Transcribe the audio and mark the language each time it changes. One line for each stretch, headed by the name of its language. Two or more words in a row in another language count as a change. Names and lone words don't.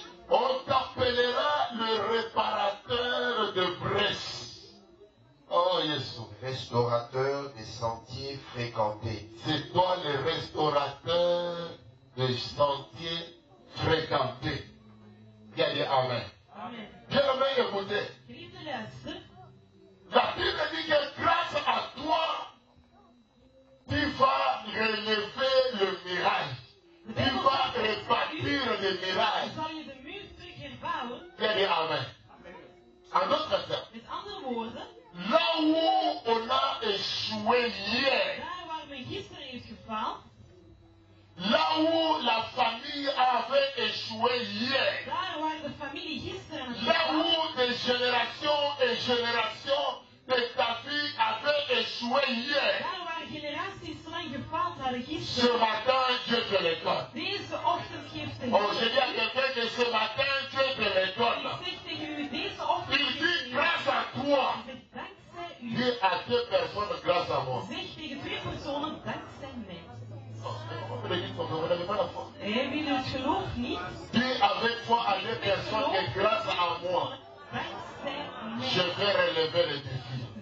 French: On t'appellera le réparateur de brèches. Oh Jésus. Restaurateur des sentiers fréquentés. C'est toi le restaurateur des sentiers fréquentés. Bien dit Amen. Amen. Bien-aimé, écoutez.
Dutch: Geliefde luister.
French: La Bible dit que grâce à toi, tu vas relever le miracle. Tu vas rebâtir le miracle.
Dutch: Zal je de muur terug herbouwen?
French: Bien dit Amen. En d'autres termes,
Dutch: Met andere woorden,
French: là où on a échoué hier,
Dutch: daar waar men gisteren heeft gefaald,
French: là où la famille avait échoué hier,
Dutch: daar waar de familie gisteren heeft
French: là
Dutch: gefaald,
French: où des générations et générations de ta vie avaient échoué hier,
Dutch: daar waar generaties lang gefaald hadden
French: ce
Dutch: gisteren,
French: matin, Dieu te l'accorde.
Dutch: deze ochtend geeft de
French: Oh, je dis à quelqu'un que ce matin, Dieu te les donne. Il dit grâce à toi. Dis à deux personnes grâce à moi. Vous n'avez pas la foi. Dis avec foi à deux personnes et grâce à moi, je vais relever le défi.